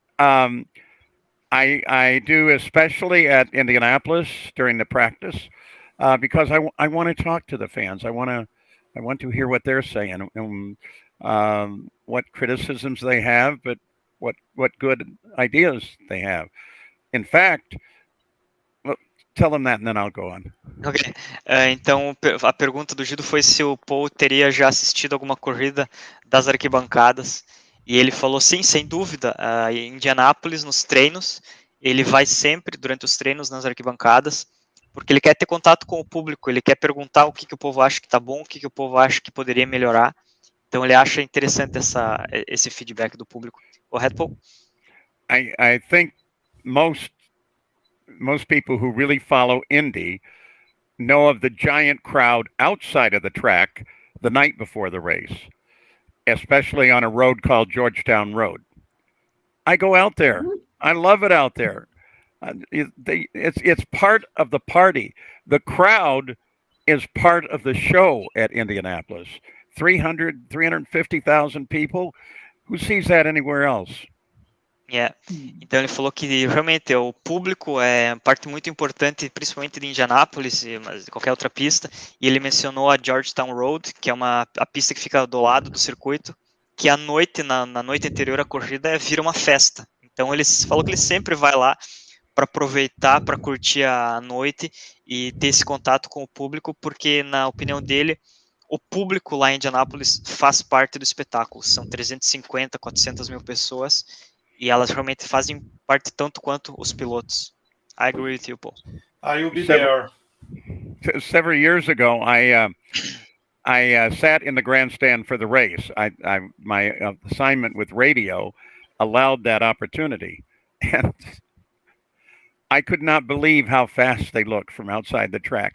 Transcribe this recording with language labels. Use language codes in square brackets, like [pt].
[en] I do, especially at Indianápolis during the practice, because I want to talk to the fans. I want to hear what they're saying and what criticisms they have, but what good ideas they have. In fact, tell them that and then I'll go on. Ok. [pt] Então, a pergunta do Gildo foi se o Paul teria já assistido alguma corrida das arquibancadas. E ele falou, sim, sem dúvida, em Indianápolis, nos treinos, ele vai sempre, durante os treinos, nas arquibancadas, porque ele quer ter contato com o público, ele quer perguntar o que o povo acha que está bom, o que o povo acha que poderia melhorar. Então, ele acha interessante esse feedback do público. Correto, Paul? [en] I think most people who really follow Indy know of the giant crowd outside of the track the night before the race, especially on a road called Georgetown Road. I go out there. I love it out there. It's part of the party. The crowd is part of the show at Indianapolis. 350,000 people. Who sees that anywhere else? Yeah. [pt] Então ele falou que realmente o público é parte muito importante, principalmente de Indianápolis, mas de qualquer outra pista. E ele mencionou a Georgetown Road, que é a pista que fica do lado do circuito, que à noite, na noite anterior à corrida, vira uma festa. Então ele falou que ele sempre vai lá para aproveitar, para curtir a noite e ter esse contato com o público, porque na opinião dele, o público lá em Indianápolis faz parte do espetáculo. São 350, 400 mil pessoas. E elas realmente fazem parte tanto quanto os pilotos. [en] I agree with you, Paul. I will be there. Several years ago, I sat in the grandstand for the race. My assignment with radio allowed that opportunity, and I could not believe how fast they looked from outside the track.